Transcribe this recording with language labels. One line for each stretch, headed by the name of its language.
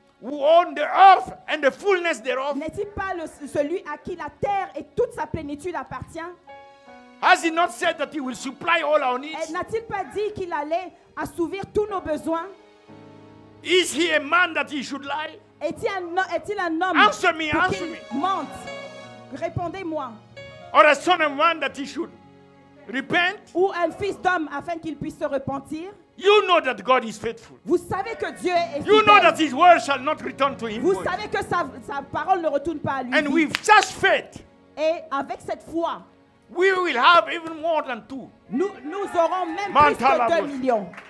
English: who owns the earth and the fullness thereof?
French: N'est-il pas celui à qui la terre et toute sa plénitude appartient?
English: Has he not said that he will supply all our needs?
French: N'a-t-il pas dit qu'il allait assouvir tous nos besoins?
English: Is he a man that he should lie?
French: Est-il un homme
English: Answer me,
French: pour
English: answer
French: qu'il
English: me.
French: mente? Répondez-moi.
English: Or a son of man that he should repent?
French: Ou un fils d'homme afin qu'il puisse se repentir?
English: You know that God is faithful.
French: Vous savez que Dieu est fidèle.
English: You know that his word shall not return to him.
French: Vous savez que sa parole ne retourne pas à lui.
English: And with such faith,
French: et avec cette foi,
English: we will have even more than 2.
French: Nous aurons même plus que 2 millions.